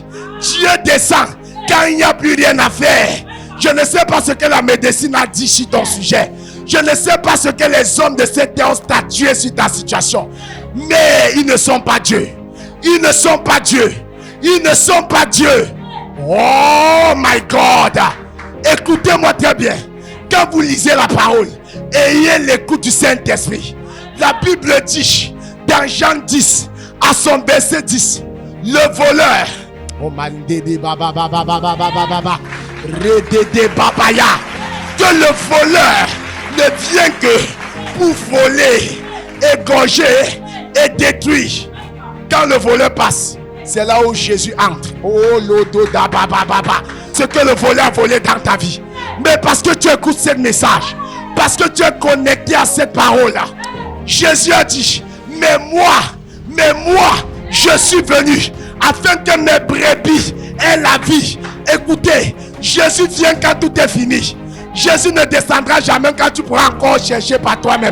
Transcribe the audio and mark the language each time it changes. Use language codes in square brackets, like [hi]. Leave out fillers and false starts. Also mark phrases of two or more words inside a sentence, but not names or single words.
[fr] Dieu descend quand il n'y a plus rien à faire. Je ne sais pas ce que la médecine a dit sur ton sujet. Je ne sais pas ce que les hommes de cette terre ont statué sur ta situation. Mais ils ne sont pas Dieu. Ils ne sont pas Dieu. Ils ne sont pas Dieu. [en] Oh my God. [fr] Écoutez-moi très bien. Quand vous lisez la parole, ayez l'écoute du Saint-Esprit. La Bible dit dans Jean 10 à son verset 10, le voleur, oh man, baba baba baba baba, redede babaya, que le voleur ne vient que pour voler, égorger et détruire. Quand le voleur passe, c'est là où Jésus entre. Oh lodo da baba baba, ce que le voleur a volé dans ta vie. Mais parce que tu écoutes ce message, parce que tu es connecté à cette parole-là, Jésus a dit, mais moi, je suis venu afin que mes brebis aient la vie. Écoutez, Jésus vient quand tout est fini. Jésus ne descendra jamais quand tu pourras encore chercher par toi-même.